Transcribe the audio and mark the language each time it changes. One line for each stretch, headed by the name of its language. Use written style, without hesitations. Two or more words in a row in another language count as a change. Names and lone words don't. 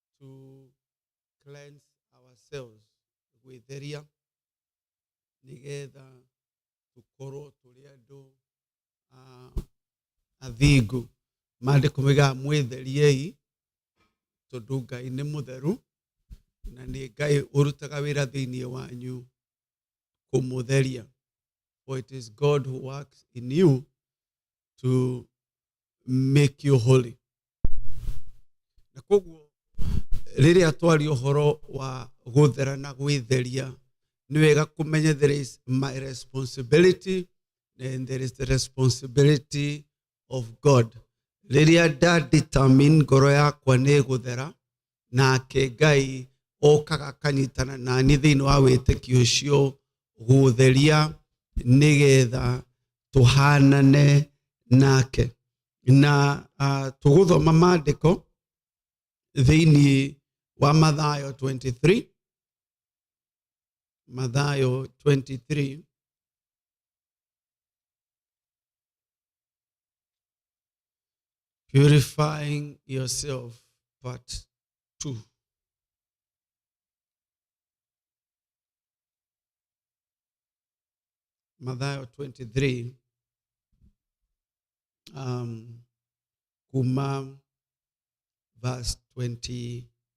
English: to cleanse ourselves
Kikuyu: gwĩtheria nigetha tukorwo tũrĩ andũ athingu. Maandĩko moigaga mwĩtheriei tondũ Ngai nĩ mũtheru na nĩ Ngai ũrutaga wĩra thĩinĩ wanyu kũmũtheria.
English: For it is God who works in you to make you holy.
Kikuyu: Na koguo rĩrĩa twaria ũhoro wa gũthera na gwĩtheria, nĩ wega kũmenya
English: there is my responsibility and there is the responsibility of God.
Kikuyu: Rĩrĩa determine ngoro yakwa nĩ gũthera, nake Ngai okaga akanyitana na niĩ thĩinĩ wa wĩtĩkio ũcio gũtheria nigetha tũhanane nake. Na tũgũthoma maandĩko thĩinĩ wa Mathayo 23. Mathayo 23.
English: Purifying yourself, part 2.
Kikuyu: Mathayo 23. Kuma verse 24.